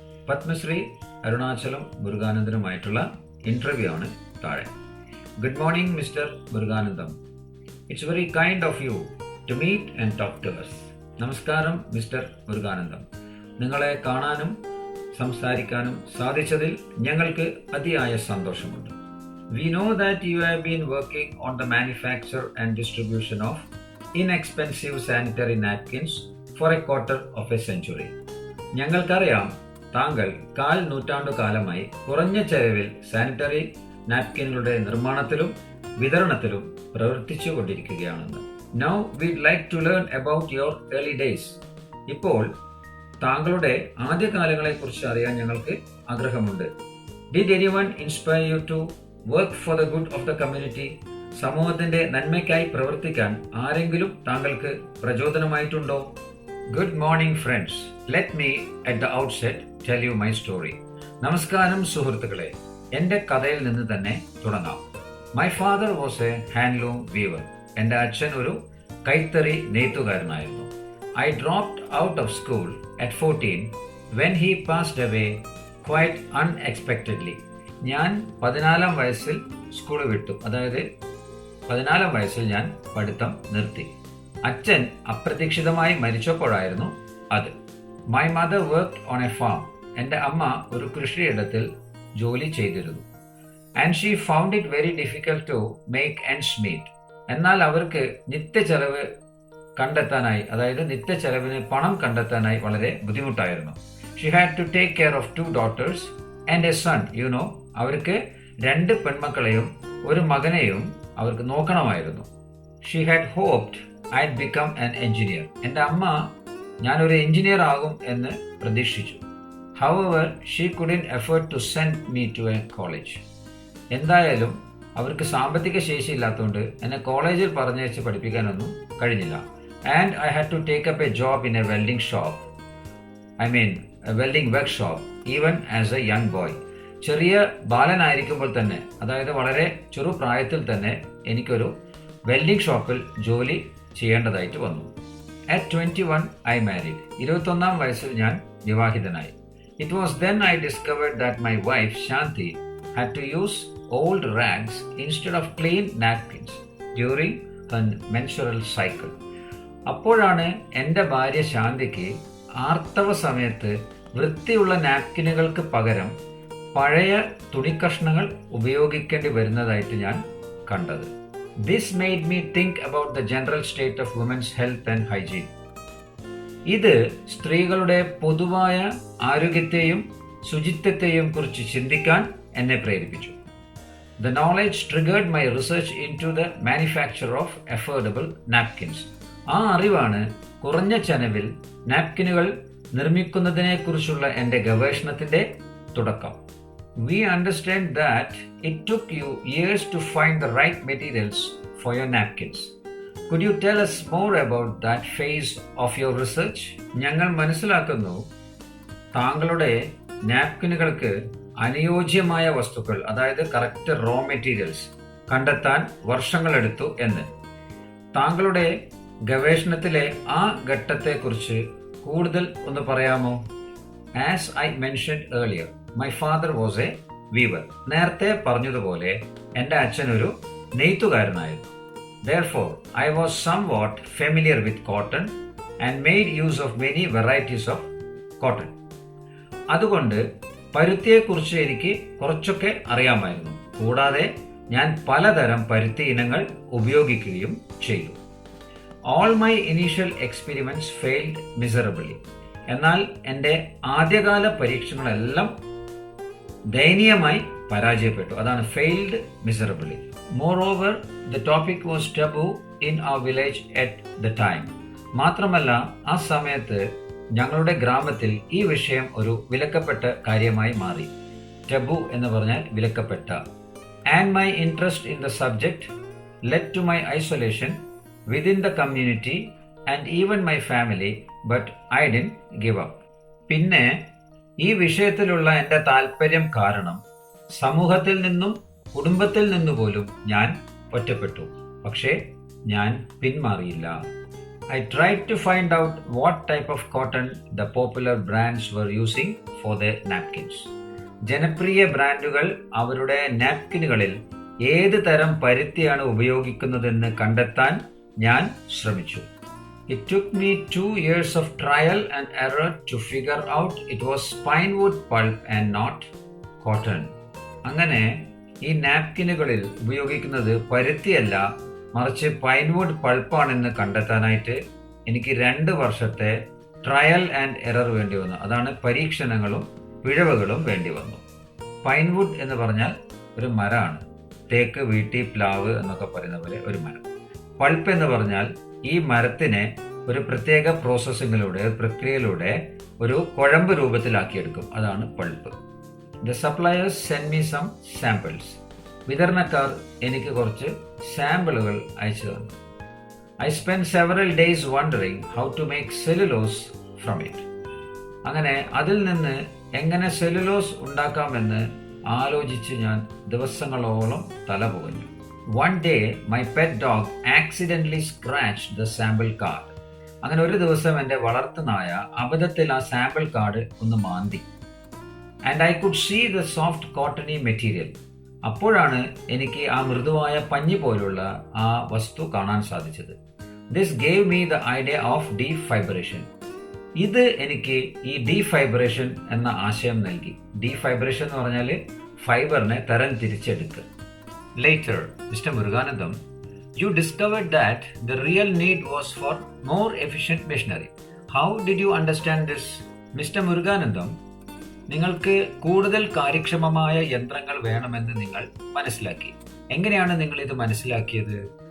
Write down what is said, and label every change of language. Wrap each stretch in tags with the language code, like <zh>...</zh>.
<ml>Padmashri Arunachalam മുരുകാനന്ദനുമായിട്ടുള്ള interview ആണ് താഴെ.</ml> <en>Good morning mister Muruganantham. It's very kind of you to meet and talk to us.</en> <ml>നമസ്കാരം mister Muruganandam. നിങ്ങളെ കാണാനും സംസാരിക്കാനും സാധിച്ചതിൽ ഞങ്ങൾക്ക് അതിയായ സന്തോഷമുണ്ട്.</ml> <en>We know that you have been working on the manufacture and distribution of inexpensive sanitary napkins for a quarter of a century.</en> <ml>ഞങ്ങൾക്കറിയാം താങ്കൾ 1/4 നൂറ്റാണ്ടു കാലമായി കുറഞ്ഞ ചെലവിൽ സാനിറ്ററി നാപ്കിനുകളുടെ നിർമ്മാണത്തിലും വിതരണത്തിലും പ്രവർത്തിച്ചു കൊണ്ടിരിക്കുകയാണെന്ന്.</ml> <en>Now we'd like to learn about your early days.</en> <ml>ഇപ്പോൾ താങ്കളുടെ ആദ്യകാലങ്ങളെക്കുറിച്ച് അറിയാൻ ഞങ്ങൾക്ക് ആഗ്രഹമുണ്ട്.</ml> <en>Did anyone inspire you to work for the good of the community?</en> <ml>സമൂഹത്തിന്റെ നന്മയ്ക്കായി പ്രവർത്തിക്കാൻ ആരെങ്കിലും താങ്കൾക്ക് പ്രചോദനമായിട്ടുണ്ടോ?</ml> <en>Good morning friends. Let me at the outset tell you my story.</en> <ml>നമസ്കാരം സുഹൃത്തുക്കളെ, എൻ്റെ കഥയിൽ നിന്ന് തന്നെ തുടങ്ങാം.</ml> <en>My father was a handloom weaver.</en> <ml>എൻ്റെ അച്ഛൻ ഒരു കൈത്തറി നെയ്ത്തുകാരനായിരുന്നു.</ml> <en>I dropped out of school at 14 when he passed away quite unexpectedly.</en> <ml>ഞാൻ 14 വയസ്സിൽ സ്കൂൾ വിട്ടു. അതായത് 14 വയസ്സിൽ ഞാൻ പഠിത്തം നിർത്തി. അച്ഛൻ അപ്രതീക്ഷിതമായി മരിച്ചപ്പോഴായിരുന്നു അത്.</ml> <en>My mother worked on a farm.</en> <ml>എൻ്റെ അമ്മ ഒരു കൃഷിയിടത്തിൽ ജോലി ചെയ്തിരുന്നു.</ml> <en>And she found it very difficult to make ends meet.</en> <ml>എന്നാൽ അവർക്ക് നിത്യച്ചെലവ് കണ്ടെത്താനായി, അതായത് നിത്യച്ചെലവിന് പണം കണ്ടെത്താനായി വളരെ ബുദ്ധിമുട്ടായിരുന്നു.</ml> <en>She had to take care of 2 daughters and a son.</en> <ml>അവർക്ക് 2 പെൺമക്കളെയും ഒരു മകനെയും അവർക്ക് നോക്കണമായിരുന്നു.</ml> <en>She had hoped I'd become an engineer.</en> <ml>എൻ്റെ അമ്മ ഞാനൊരു എഞ്ചിനീയർ ആകും എന്ന് പ്രതീക്ഷിച്ചു.</ml> <en>However, she couldn't afford to send me to a college.</en> <ml>എന്തായാലും അവർക്ക് സാമ്പത്തിക ശേഷി ഇല്ലാത്തതുകൊണ്ട് എന്നെ കോളേജിൽ പറഞ്ഞയച്ച് പഠിപ്പിക്കാനൊന്നും കഴിഞ്ഞില്ല.</ml> <en>And I had to take up a job in a welding shop. A welding workshop even as a young boy.</en> <ml>ചെറിയ ബാലനായിരിക്കുമ്പോൾ തന്നെ, അതായത് വളരെ ചെറുപ്രായത്തിൽ തന്നെ എനിക്കൊരു വെൽഡിംഗ് ഷോപ്പിൽ ജോലി ചെയ്യേണ്ടതായിട്ട് വന്നു.</ml> <en>At 21 I married.</en> <ml>21 വയസ്സിൽ ഞാൻ വിവാഹിതനായി.</ml> <en>It was then I discovered that my wife Shanti had to use old rags instead of clean napkins during her menstrual cycle.</en> <ml>അപ്പോഴാണ് എൻ്റെ ഭാര്യ ശാന്തിക്ക് ആർത്തവ സമയത്ത് വൃത്തിയുള്ള നാപ്കിനുകൾക്ക് പകരം പഴയ തുണിക്കഷ്ണങ്ങൾ ഉപയോഗിക്കേണ്ടി വരുന്നതായിട്ട് ഞാൻ കണ്ടത്.</ml> <en>This made me think about the general state of women's health and hygiene.</en> <ml>ഇത് സ്ത്രീകളുടെ പൊതുവായ ആരോഗ്യത്തെയും ശുചിത്വത്തെയും കുറിച്ച് ചിന്തിക്കാൻ എന്നെ പ്രേരിപ്പിച്ചു.</ml> <en>The knowledge triggered my research into the manufacture of affordable napkins.</en> <ml>ആ അറിവാണ് കുറഞ്ഞ ചെലവിൽ നാപ്കിനുകൾ നിർമ്മിക്കുന്നതിനെക്കുറിച്ചുള്ള എൻ്റെ ഗവേഷണത്തിൻ്റെ തുടക്കം.</ml> <en>We understand that it took you years to find the right materials for your napkins. Could you tell us more about that phase of your research?</en> <ml>ഞങ്ങൾ മനസ്സിലാക്കുന്നു താങ്കളുടെ നാപ്കിനുകൾക്ക് അനുയോജ്യമായ വസ്തുക്കൾ, അതായത് കറക്റ്റ് റോ മെറ്റീരിയൽസ് കണ്ടെത്താൻ വർഷങ്ങളെടുത്തു എന്ന്. താങ്കളുടെ ഗവേഷണത്തിലെ ആ ഘട്ടത്തെക്കുറിച്ച് കൂടുതൽ ഒന്ന് പറയാമോ?</ml> <en>As I mentioned earlier, my father was a weaver.</en> <ml>നേരത്തെ പറഞ്ഞതുപോലെ എൻ്റെ അച്ഛൻ ഒരു നെയ്ത്തുകാരനായിരുന്നു.</ml> <en>Therefore, I was somewhat familiar with cotton and made use of many varieties of cotton.</en> <ml>അതുകൊണ്ട് പരുത്തിയെക്കുറിച്ച് എനിക്ക് കുറച്ചൊക്കെ അറിയാമായിരുന്നു. കൂടാതെ ഞാൻ പലതരം പരുത്തി ഇനങ്ങൾ ഉപയോഗിക്കുകയും ചെയ്തു.</ml> <en>All my initial experiments failed miserably.</en> <ml>എന്നാൽ എൻ്റെ ആദ്യകാല പരീക്ഷണങ്ങളെല്ലാം ദയനീയമായി പരാജയപ്പെട്ടു. അതാണ്</ml> <en>failed miserably. Moreover, the topic was taboo in our village at the time.</en> <ml>മാത്രമല്ല, ആ സമയത്ത് ഞങ്ങളുടെ ഗ്രാമത്തിൽ ഈ വിഷയം ഒരു വിലക്കപ്പെട്ട കാര്യമായി മാറി. ടബു എന്ന് പറഞ്ഞാൽ വിലക്കപ്പെട്ട.</ml> <en>And my interest in the subject led to my isolation within the community and even my family, but I didn't give up.</en> <ml>പിന്നെ ഈ വിഷയത്തിലുള്ള എൻ്റെ താല്പര്യം കാരണം സമൂഹത്തിൽ നിന്നും കുടുംബത്തിൽ നിന്നു പോലും ഞാൻ ഒറ്റപ്പെട്ടു. പക്ഷേ ഞാൻ പിന്മാറിയില്ല.</ml> <en>I tried to find out what type of cotton the popular brands were using for their napkins.</en> <ml>ജനപ്രിയ ബ്രാൻഡുകൾ അവരുടെ നാപ്കിനുകളിൽ ഏത് തരം പരുത്തിയാണ് ഉപയോഗിക്കുന്നതെന്ന് കണ്ടെത്താൻ ഞാൻ ശ്രമിച്ചു.</ml> <en>It took me 2 years of trial and error to figure out it was pinewood pulp and not cotton.</en> <ml>അങ്ങനെ ഈ നാപ്കിനുകളിൽ ഉപയോഗിക്കുന്നത് പരുത്തിയല്ല, മറിച്ച് പൈൻവുഡ് പൾപ്പാണെന്ന് കണ്ടെത്താനായിട്ട് എനിക്ക് 2 വർഷത്തെ ട്രയൽ ആൻഡ് എറർ വേണ്ടി വന്നു. അതാണ് പരീക്ഷണങ്ങളും പിഴവുകളും വേണ്ടി വന്നു. പൈൻവുഡ് എന്ന് പറഞ്ഞാൽ ഒരു മരമാണ്. തേക്ക്, വീട്ടി, പ്ലാവ് എന്നൊക്കെ പറയുന്ന പോലെ ഒരു മരം. പൾപ്പ് എന്ന് പറഞ്ഞാൽ ഈ മരത്തിനെ ഒരു പ്രത്യേക പ്രോസസ്സിങ്ങിലൂടെ, പ്രക്രിയയിലൂടെ ഒരു കുഴമ്പ് രൂപത്തിലാക്കിയെടുക്കും. അതാണ് pulp.</ml> <en>The suppliers send me some samples.</en> <ml>വിതരണക്കാർ എനിക്ക് കുറച്ച് സാമ്പിളുകൾ അയച്ചു തന്നു.</ml> <en>I spend several days wondering how to make cellulose from it.</en> <ml>അങ്ങനെ അതിൽ നിന്ന് എങ്ങനെ സെല്ലുലോസ് ഉണ്ടാക്കാമെന്ന് ആലോചിച്ച് ഞാൻ ദിവസങ്ങളോളം തല പുകഞ്ഞു.</ml> <en>One day, my pet dog accidentally scratched the sample card.</en> <ml>അങ്ങനെ ഒരു ദിവസം എൻ്റെ വളർത്തുനായ അബദ്ധത്തിൽ ആ സാമ്പിൾ കാർഡ് ഒന്ന് മാന്തി.</ml> <en>And I could see the soft cottony material.</en> <ml>അപ്പോഴാണ് എനിക്ക് ആ മൃദുവായ പഞ്ഞി പോലുള്ള ആ വസ്തു കാണാൻ സാധിച്ചത്.</ml> <en>This gave me the idea of defibration.</en> <ml>ഇത് എനിക്ക് ഈ ഡീഫൈബ്രേഷൻ എന്ന ആശയം നൽകി. ഡീഫൈബ്രേഷൻ എന്ന് പറഞ്ഞാൽ ഫൈബറിനെ തരം തിരിച്ചെടുക്കുക.</ml> <en>Later, Mr. Muruganandam, you discovered that the real need was for more efficient machinery. How did you understand this? Mr.</en> <ml>Muruganandam, നിങ്ങൾക്ക് കൂടുതൽ കാര്യക്ഷമമായ യന്ത്രങ്ങൾ വേണമെന്ന് നിങ്ങൾ മനസ്സിലാക്കി. എങ്ങനെയാണ് നിങ്ങൾ ഇത് മനസ്സിലാക്കിയത്?</ml>